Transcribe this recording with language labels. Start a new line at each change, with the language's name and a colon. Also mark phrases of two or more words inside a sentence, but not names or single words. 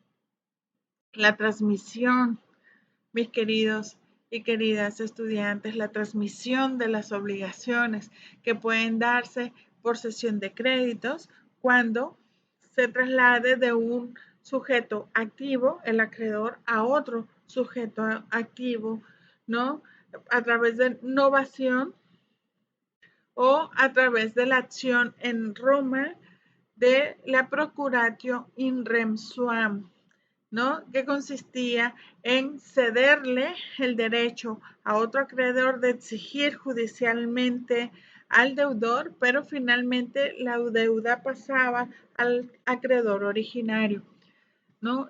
Spanish: La transmisión, mis queridos y queridas estudiantes, la transmisión de las obligaciones que pueden darse por cesión de créditos cuando se traslade de un sujeto activo, el acreedor, a otro sujeto activo, ¿no? A través de novación o a través de la acción en Roma de la
Latin: Procuratio in rem suam,
Spanish: ¿no? Que consistía en cederle el derecho a otro acreedor de exigir judicialmente al deudor, pero finalmente la deuda pasaba al acreedor originario, ¿no?